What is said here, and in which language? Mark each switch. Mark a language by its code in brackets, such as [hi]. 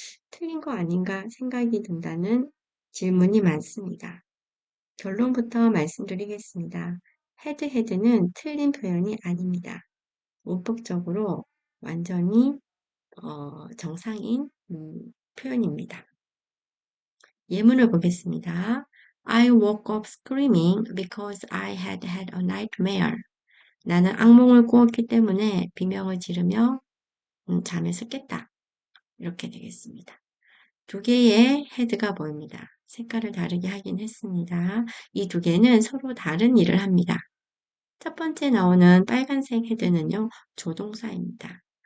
[ko] 틀린 거 아닌가 생각이 든다는 질문이 많습니다. 결론부터 말씀드리겠습니다. 헤드헤드는 틀린 표현이 아닙니다. 문법적으로 완전히 정상인 표현입니다. 예문을 보겠습니다. [en] I woke up screaming because I had had a nightmare. [ko] 나는 악몽을 꾸었기 때문에 비명을 지르며 잠에서 깼다. 이렇게 되겠습니다. 두 개의 헤드가 보입니다. 색깔을 다르게 하긴 했습니다. 이 두 개는 서로 다른 일을 합니다. 첫 번째 나오는 빨간색 헤드는요, 조동사입니다.